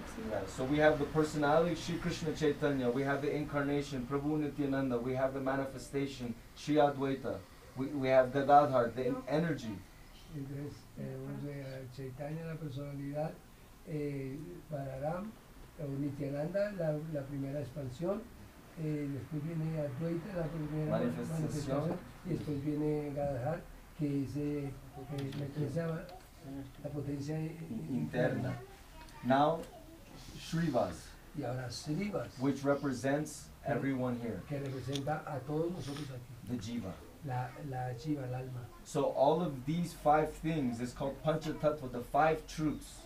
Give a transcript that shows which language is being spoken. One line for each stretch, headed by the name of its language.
English: Yeah, so we have the personality, Shri Krishna Chaitanya, we have the incarnation, Prabhu Nityananda, we have the manifestation, Shri Advaita, we have Gadadhar, the energy.
Spanish: Entonces tenemos Chaitanya, la personalidad, Balaram, Nityananda, la primera expansión, después viene Advaita, la primera manifestación, y después viene Gadadhar, que es la potencia Interna.
English: Now,
Spanish: Shrivas, y ahora Srivas,
English: which represents everyone here,
Spanish: que representa a todos nosotros aquí,
English: the Jiva.
Spanish: la Jiva, el alma.
English: So all of these 5 things is called Pancha Tattva, the 5 truths.